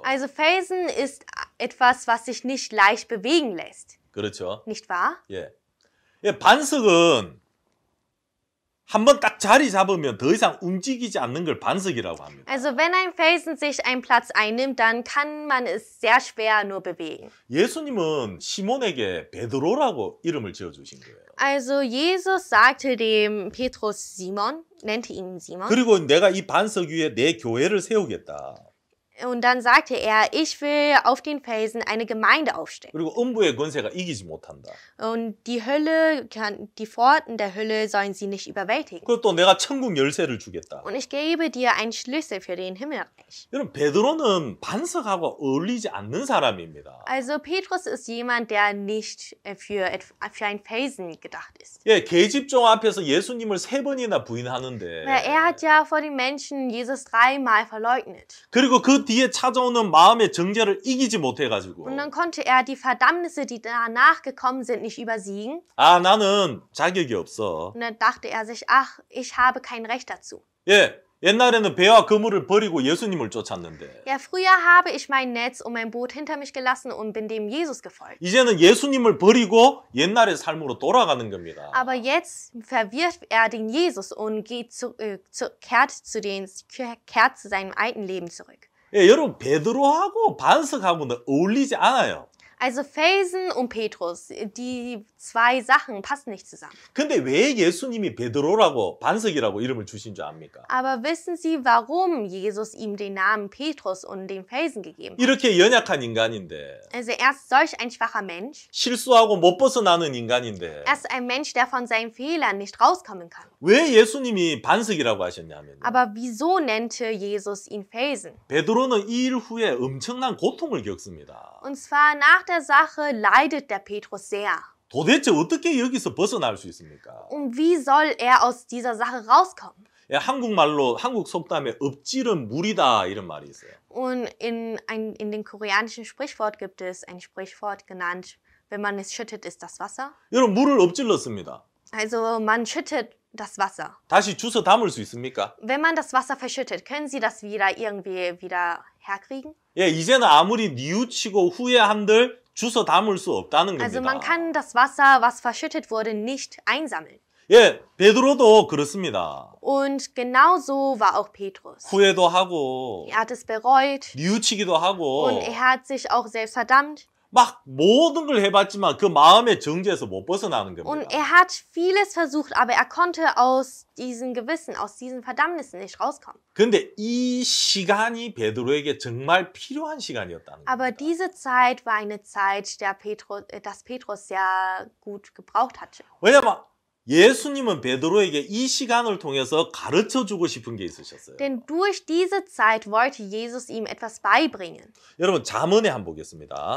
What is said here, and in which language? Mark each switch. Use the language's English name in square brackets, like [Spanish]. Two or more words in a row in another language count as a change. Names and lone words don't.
[German] Also Felsen ist etwas, was sich nicht leicht bewegen lässt. [Korean] 그렇죠. [German] Nicht wahr? [Korean] 예. 예, 반석은 한번 딱 자리 잡으면 더 이상 움직이지 않는 걸 반석이라고 합니다. [German] Also wenn ein Felsen sich einen Platz einnimmt, dann kann man es sehr schwer nur bewegen. [Korean] 예수님은 시몬에게 베드로라고 이름을 지어주신 거예요. [German] Also Jesus sagte dem Petrus Simon, nannte ihn Simon. [Korean] 그리고 내가 이 반석 위에 내 교회를 세우겠다. [German] Und dann sagte er, ich will auf den Felsen eine Gemeinde aufstellen. [Korean] 그리고 음부의 권세가 이기지 못한다. [German] Und die Pforten der Hölle sollen sie nicht überwältigen. [Korean] 그리고 또 내가 천국 열쇠를 주겠다. [German] Und ich gebe dir einen Schlüssel für den Himmelreich. [Korean] 여러분 베드로는 반석하고 어울리지 않는 사람입니다. [German] Also Petrus ist jemand, der nicht für einen Felsen gedacht ist. [Korean] 예, 계집종 앞에서 예수님을 3번이나 부인하는데. [German] Weil er hat ja vor den Menschen Jesus 3-mal verleugnet. [Korean] 그리고 그 뒤에 찾아오는 마음의 정죄를 이기지 못해가지고. [German] Und dann konnte er die Verdammnisse, die danach gekommen sind, nicht übersiegen. [Korean] 아, 나는 자격이 없어. [German] Und dann dachte er sich, ach, ich habe kein Recht dazu. [Korean] 예, 옛날에는 배와 그물을 버리고 예수님을 쫓았는데. [German] Ja, früher habe ich mein Netz und mein Boot hinter mich gelassen und bin dem Jesus gefolgt. [Korean] 이제는 예수님을 버리고 옛날의 삶으로 돌아가는 겁니다. [German] Aber jetzt verwirft er den Jesus und kehrt zu seinem alten Leben zurück. [Korean] 예, 여러분 베드로하고 반석하고는 어울리지 않아요. [German] Also Felsen und Petrus, die zwei Sachen passen nicht zusammen. [Korean] 근데 왜 예수님이 베드로라고 반석이라고 이름을 주신 줄 압니까? [German] Aber wissen Sie, warum Jesus ihm den Namen Petrus und den Felsen gegeben hat? [Korean] 이렇게 연약한 인간인데, [German] Also er ist solch ein schwacher Mensch. [Korean] 실수하고 못 벗어나는 인간인데, [German] Er ist ein Mensch, der von seinen Fehlern nicht rauskommen kann. [Korean] 왜 예수님이 반석이라고 하셨냐면요. [German] Aber wieso nannte Jesus ihn Felsen? [Korean] 베드로는 이 일 후에 엄청난 고통을 겪습니다. [German] Und zwar nach der Sache leidet der Petrus sehr. [Korean] 도대체 어떻게 여기서 벗어날 수 있습니까? [German] Und wie soll er aus dieser Sache rauskommen? [Korean] 예, 한국말로 한국 속담에 엎질은 물이다 이런 말이 있어요. [German] Und in dem koreanischen Sprichwort gibt es ein Sprichwort genannt, wenn man es schüttet, ist das Wasser. [Korean] 여러분 물을 엎질렀습니다. [German] Also man schüttet das Wasser. [Korean] 다시 주워 담을 수 있습니까? [German] Wenn man das Wasser verschüttet, können Sie das wieder herkriegen? [Korean] 예, 이제는 아무리 뉘우치고 후회한들 주워 담을 수 없다는 [German] Also man [Korean] 겁니다. [German] kann das Wasser, was verschüttet wurde, nicht einsammeln. [Korean] 예, 베드로도 그렇습니다. [German] Und genauso war auch Petrus. [Korean] 후회도 하고 [German] Er hat es bereut [Korean] 뉘우치기도 하고 [German] und er hat sich auch selbst verdammt. [Korean] 막 모든 걸 해봤지만 그 마음의 정죄에서 못 벗어나는 [German] Und [Korean] 겁니다. [German] er hat vieles versucht, aber er konnte aus diesen Gewissen, aus diesen Verdammnissen nicht rauskommen. [Korean] 근데 이 시간이 베드로에게 정말 필요한 시간이었다는 [German] Aber [Korean] 겁니다. [German] diese Zeit war eine Zeit, dass Petrus sehr gut gebraucht hatte. [Korean] 왜냐면 예수님은 베드로에게 이 시간을 통해서 가르쳐 주고 싶은 게 있으셨어요. [German] Denn durch diese Zeit wollte Jesus ihm etwas beibringen. [Korean] 여러분 잠언에 한번 보겠습니다.